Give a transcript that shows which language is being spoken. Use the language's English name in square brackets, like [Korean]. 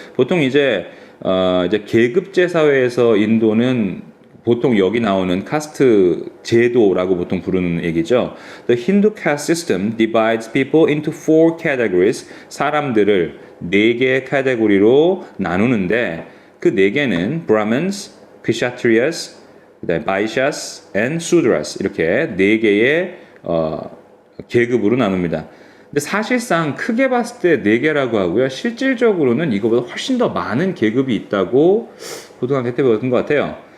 [Korean] 보통 이제 계급제 사회에서 인도는 보통 여기 나오는 카스트 제도라고 보통 부르는 얘기죠. [English] The Hindu caste system divides people into 4 categories. [Korean] 사람들을 4개의 카테고리로 나누는데 그 4개는 Brahmins, Kshatriyas, 그다음에 Vaishyas and Sudras 이렇게 4개의 계급으로 나눕니다. 근데 사실상 크게 봤을 때 4개라고 하고요. 실질적으로는 이거보다 훨씬 더 많은 계급이 있다고 고등학교 때 배웠던 것 같아요.